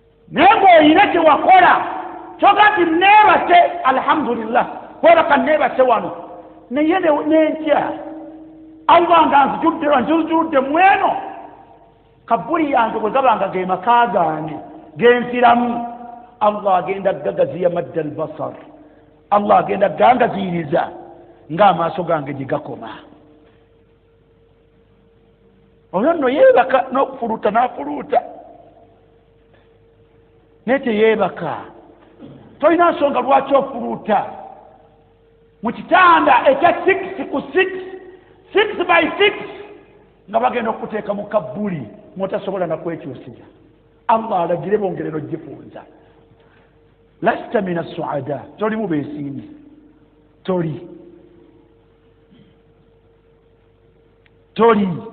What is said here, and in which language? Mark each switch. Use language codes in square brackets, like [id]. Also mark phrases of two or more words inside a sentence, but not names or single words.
[lg] Naye ng'olina kye wakola, kyoga nti, "Neebase, alhamdulillah, kwebaka neebase wano." Naye ne, n'entya, Allah nga nzijudde, nzijudde mu eno. Kabuli yange bwe gabanga ge maka gange, ge nziramu, Allah agenda gagaziya [ar] مد البصر. [lg] Allah agenda gangaziyiriza ng'amaaso gange gye gakoma. Oyo nno yeebaka n'okufuluuta n'afuluuta. Naye teyeebaka. Tolina nsonga lwaki ofuluuta. Mu kitanda ekya six ku six, [en] six by six, [lg] nga bagenda okuteeka mu kabbuli, mw'otasobola na kwekyusira. Allah alagire bongere n'ogifunza. [ar] لست من السعداء. [lg] Toli mu beesiimye. Toli. Toli.